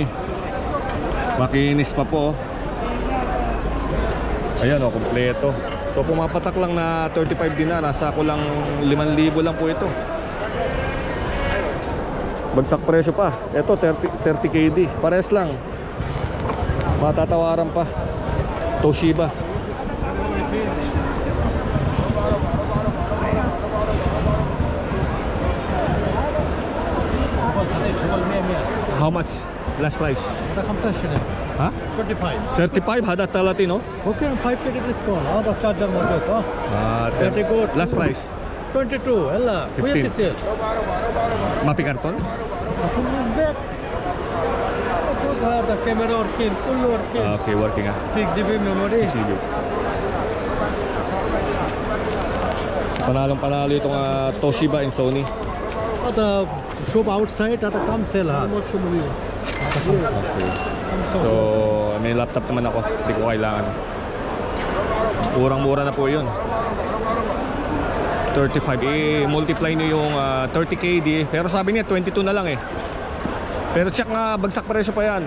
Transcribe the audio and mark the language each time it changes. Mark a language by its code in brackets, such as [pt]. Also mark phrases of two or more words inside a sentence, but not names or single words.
[tl] Makinis pa po oh. Ayan oh, kompleto. So pumapatak lang na 35 dinar, nasa kulang 5,000 lang po ito. Bagsak presyo pa. Ito 30 KD. Pares lang. Matatawaran pa. Toshiba. [en] How much? Last price? [ar] هذا 25 ها؟ 25 35 هذا 30 ممكن 5 ديسكونت هذا الشارجر موجود ها [en] Very good. Last price [ar] 22 هلا 15. وين تسير ما في كرتون? كله باك هذا كاميرا وركين كله وركين [en] Okay, working 6 GB memory 6 GB. [tl] Panalong-panalo itong Toshiba and Sony. [ar] هذا شوف outside هذا كم سيل هذا [tl] Okay. So, may laptop naman ako. Hindi ko kailangan. Murang-mura na po yun. 35. Multiply nyo yung 30 KD. Pero sabi niya 22 na lang eh. Pero check nga, bagsak presyo pa yan.